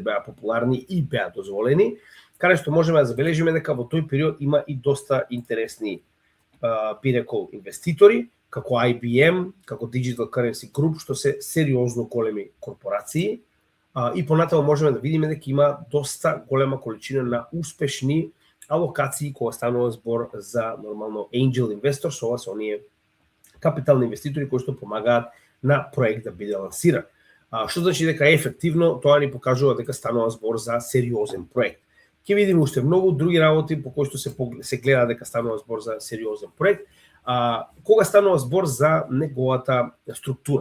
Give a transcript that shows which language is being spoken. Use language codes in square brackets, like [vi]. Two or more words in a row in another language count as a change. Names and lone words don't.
[mk] беа популарни и беа дозволени, каде што можеме да забележиме дека во тој период има и доста интересни би рекол инвеститори, како IBM, како Digital Currency Group, што се сериозно големи корпорации, и понатаму можеме да видиме дека има доста голема количина на успешни алокации кога станува збор за нормално [en] angel investors, [mk] ова се оние капитални инвеститори кои што помагаат на проект да биде лансиран. Што значи дека ефективно тоа ни покажува дека станува збор за сериозен проект. Ќе видиме уште многу други работи по кои што се гледа дека станува збор за сериозен проект, Кога станува збор за неговата структура?